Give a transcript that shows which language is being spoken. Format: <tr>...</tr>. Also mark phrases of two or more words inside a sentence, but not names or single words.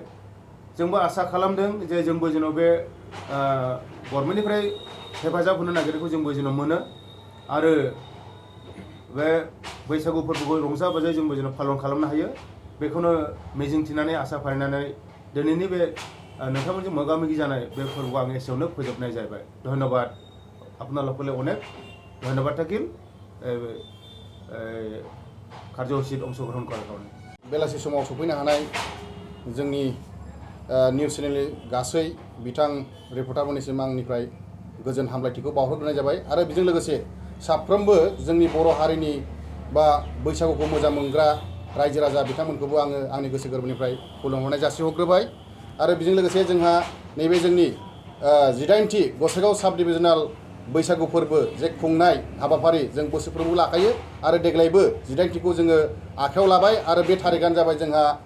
<brx>जोंबो आसा खालामदों जे जोंबो जेन' बे गभर्नमेन्टनिफ्राय हेफाजाब होनो नागिरनायखौ जोंबो जेन' मोनो आरो बे बैसागु फोरबोखौ रंजा बाजायै जोंबो जेन' पालन खालामनो हायो बेखौनो मिजिंथिनानै आसा फारिनानै दिनैनि बे नोंथांमोनजों मोगा मोगि जानाय बे फोरबोखौ आं एसेयावनो फोजोबनाय जाबाय धन्यबाद</brx> <as>আপোনালোকলৈ অনেক ধন্যবাদ থাকিল কাৰ্যসূচীত অংশগ্ৰহণ কৰাৰ কাৰণে</as> <brx>बेलासि समाव सफैनो हानाय जोंनि निउज चेनेलनि गासै बिथां रिपर्टारफोरनिसिम आंनिफ्राय गोजोन हामलायथिखौ बावहरग्रोनाय जाबाय आरो बेजों लोगोसे साफ्रोमबो जोंनि बर' हारिनि बा बैसागुखौ मोजां मोनग्रा रायजो राजा बिथांमोनखौबो आङो आंनि गोसो गोरबोनिफ्राय खुलुमहरनाय जासिहरग्रोबाय आरो बेजों लोगोसे जोंहा नैबे जोंनि 18थि गसाइगाव साब डिभिजनाल बैसागु फोरबो जे खुंनाय हाबाफारि जों बोसोरफ्रोमबो लाखायो आरो देग्लायबो 18थिखौ जोङो आखायाव लाबाय आरो बे थारिखआनो जाबाय जोंहा</brx>